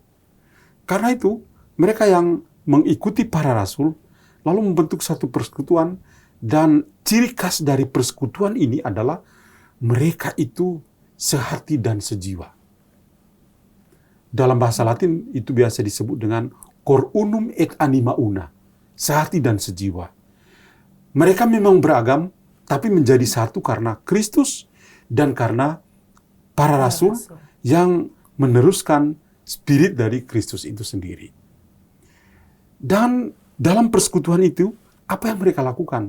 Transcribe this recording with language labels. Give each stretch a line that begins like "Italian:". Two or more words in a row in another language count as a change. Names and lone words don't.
Indonesian: Karena itu, mereka yang mengikuti para rasul, lalu membentuk satu persekutuan, dan ciri khas dari persekutuan ini adalah mereka itu sehati dan sejiwa. Dalam bahasa Latin itu biasa disebut dengan
Latin: cor unum et anima una,
Indonesian: sehati dan sejiwa. Mereka memang beragam, tapi menjadi satu karena Kristus dan karena para rasul yang meneruskan spirit dari Kristus itu sendiri. Dan dalam persekutuan itu, apa yang mereka lakukan?